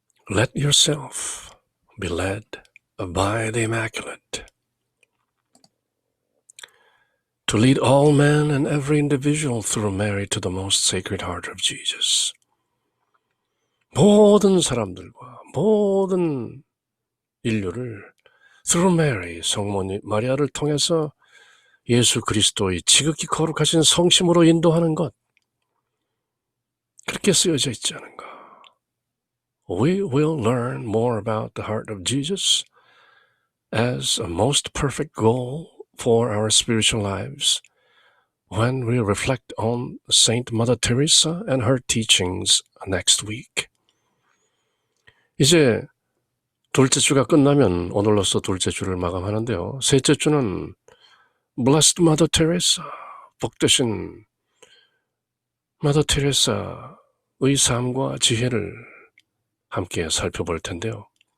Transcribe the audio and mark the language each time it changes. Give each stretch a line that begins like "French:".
English: Let yourself be led by the Immaculate to lead all men and every individual through Mary to the most sacred heart of Jesus.
Korean: 모든 사람들과 모든 인류를
English: through Mary,
Korean: 성모님 마리아를 통해서 예수 그리스도의 지극히 거룩하신 성심으로 인도하는 것, 그렇게 쓰여져 있지 않은가.
English: We will learn more about the heart of Jesus as a most perfect goal for our spiritual lives when we reflect on Saint Mother Teresa and her teachings next week.
Korean: 이제 둘째 주가 끝나면 오늘로써 둘째 주를 마감하는데요. 셋째 주는 Blessed Mother Teresa, 복되신 Mother Teresa의 삶과 지혜를 함께 살펴볼 텐데요.